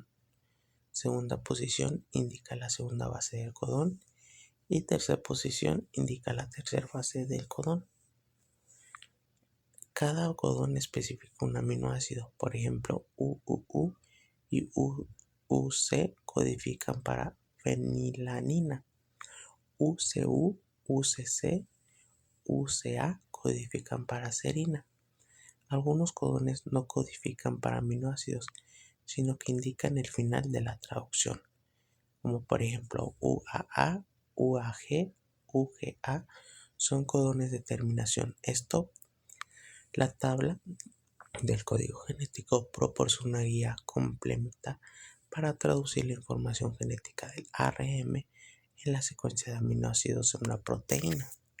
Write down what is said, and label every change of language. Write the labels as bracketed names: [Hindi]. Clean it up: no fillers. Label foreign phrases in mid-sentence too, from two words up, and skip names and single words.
[Spanish] Segunda posición indica la segunda base del codón. Y tercera posición indica la tercera base del codón. Cada codón especifica un aminoácido. Por ejemplo, UUU y UC codifican para fenilanina. UCU, UCC, UCA codifican para serina. Algunos codones no codifican para aminoácidos, sino que indican el final de la traducción, como por ejemplo UAA, UAG, UGA son codones de terminación. La tabla del código genético proporciona una guía completa para traducir la información genética del ARM en la secuencia de aminoácidos en una proteína.